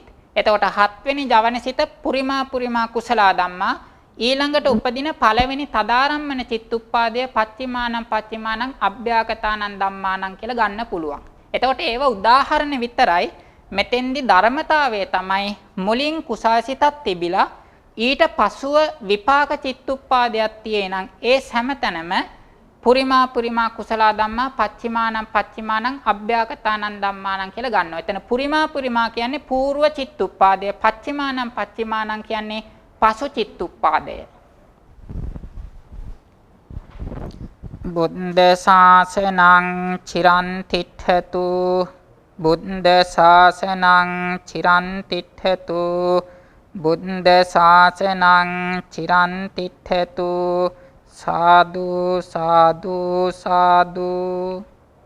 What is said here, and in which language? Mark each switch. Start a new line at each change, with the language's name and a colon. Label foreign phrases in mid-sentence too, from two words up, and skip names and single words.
Sinhala: එතකොට 7 වෙනි ජවන සිත
Pali: පුරිමා කුසල ධම්මා
Sinhala: ඊළඟට උපදින පළවෙනි තදාරම්මන චිත්තුප්පාදය
Pali: පච්චිමානං අභ්‍යාගතානං ධම්මානං
Sinhala: කියලා ගන්න පුළුවන්. එතකොට ඒව උදාහරණ විතරයි. මෙතෙන්දි ධර්මතාවය තමයි මුලින් කුසාසිතක් තිබිලා ඊට පසුව විපාක චිත්තුප්පාදයක් තියෙනං ඒ හැමතැනම
Pali: පුරිමා කුසල ධම්මා පච්චිමානං අභ්‍යාගතානං ධම්මානං
Sinhala: කියලා ගන්නවා. එතන පුරිමා කියන්නේ పూర్ව චිත්තුප්පාදය, පච්චිමානං කියන්නේ පසු චිත්තුප්පාදය.
Pali: බුද්ධ ශාසනං චිරන් තිට්ඨතු බුද්ධ ශාසනං චිරන් තිට්ඨතු බුද්ධ ශාසනං චිරන් තිට්ඨතු සාදු සාදු සාදු